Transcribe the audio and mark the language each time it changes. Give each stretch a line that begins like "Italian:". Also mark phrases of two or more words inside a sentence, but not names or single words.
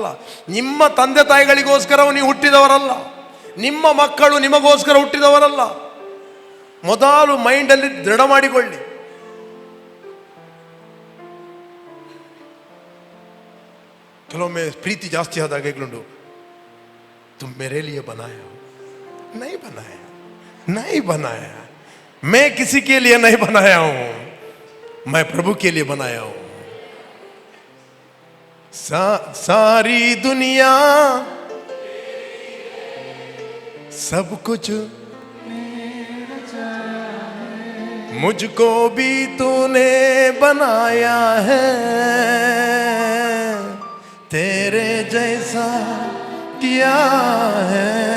Kannada: ನಿಮ್ಮ ತಂದೆ ತಾಯಿಗಳಿಗೋಸ್ಕರ ನೀವು ಹುಟ್ಟಿದವರಲ್ಲ. ನಿಮ್ಮ ಮಕ್ಕಳು ನಿಮಗೋಸ್ಕರ ಹುಟ್ಟಿದವರಲ್ಲ. ಮೊದಲು ಮೈಂಡಲ್ಲಿ ದೃಢ ಮಾಡಿಕೊಳ್ಳಿ. ಕೆಲವೊಮ್ಮೆ ಪ್ರೀತಿ ಜಾಸ್ತಿ ಆದಾಗ ಹೇಳುಂಟು,
Hindi: तुम मेरे लिए बनाया नहीं बनाया, नहीं बनाया, मैं किसी के लिए नहीं बनाया हूं, मैं प्रभु के लिए बनाया हूं. सारी दुनिया सब कुछ मुझको भी तूने बनाया है, तेरे जैसा किया है.